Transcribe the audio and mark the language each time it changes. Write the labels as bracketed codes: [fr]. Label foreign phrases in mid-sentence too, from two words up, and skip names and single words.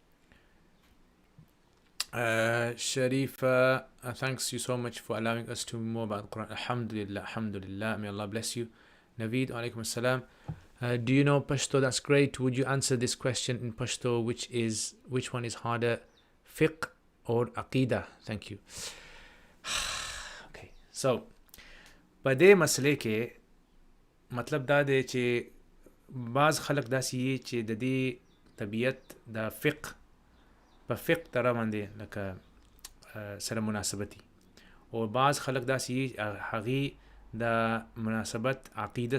[en] Sharifa, thanks you so much for allowing us to know more about the Quran. Alhamdulillah, may Allah bless you. Naveed, [ar] alaikum assalam. [en] Do you know Pashto? That's great. Would you answer this question in Pashto? Which one is harder, fiqh or aqidah? Thank you. Okay, so [ps] په دې مسئله کې مطلب دا دی چې بعض خلک داسې یي چې د دې طبیعت د فقه په فقه طرح باندې لکه سره مناسبتي او بعض خلک داسې یي هغې د مناسبت عقیده